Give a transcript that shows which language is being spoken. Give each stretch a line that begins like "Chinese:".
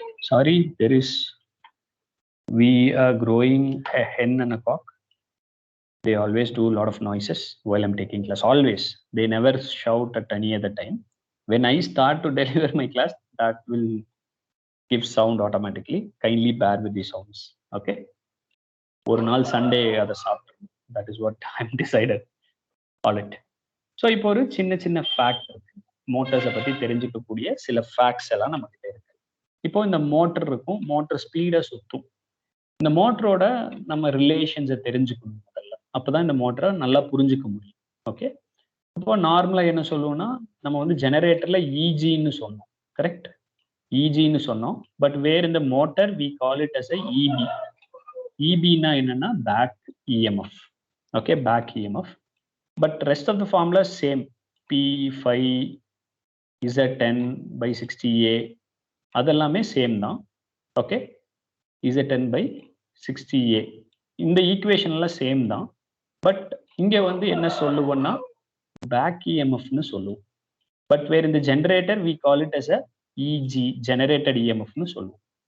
English: Sorry, we are growing a hen and a cock. They always do a lot of noises while I'm taking class. Always, they never shout at any other time. When I start to deliver my class, that will give sound automatically. Kindly bear with the sounds. Okay,
Tamil: ஒரு நாள் Sunday அதை சாப்பிட்டுருணும்.
English: That is what I'm decided. All it.
Tamil: So இப்போ ஒரு சின்ன சின்ன fact இருக்கு, மோட்டர்ஸை பற்றி தெரிஞ்சுக்கக்கூடிய சில ஃபேக்ட்ஸ் எல்லாம் நம்ம கிட்ட இருக்கு. இப்போ இந்த மோட்டர் இருக்கும், மோட்டர் ஸ்பீடாக சுற்றும். இந்த மோட்டரோட நம்ம ரிலேஷன்ஸை தெரிஞ்சுக்கணும் முதல்ல, அப்போதான் இந்த மோட்டரை நல்லா புரிஞ்சுக்க முடியும். ஓகே, இப்போ நார்மலாக என்ன சொல்லுவோம்னா நம்ம வந்து ஜெனரேட்டரில் இஜின்னு சொன்னோம், கரெக்ட்? இஜின்னு சொன்னோம்.
English: But where இந்த motor we call it as a EB.
Tamil: இபின்னா என்னன்னா back EMF. Okay, back EMF.
English: But rest of the formula same, P5 Z10/60A
Tamil: அதெல்லாமே சேம் தான். ஓகே, Z10/60A இந்த ஈக்குவேஷன் எல்லாம் சேம் தான். பட் இங்க வந்து என்ன சொல்லுவோம்னா பேக் இஎம்எஃப்னு சொல்லுவோம்.
English: But where இந்த generator we call it as a EG, generated இஎம்எஃப்னு சொல்லுவோம்.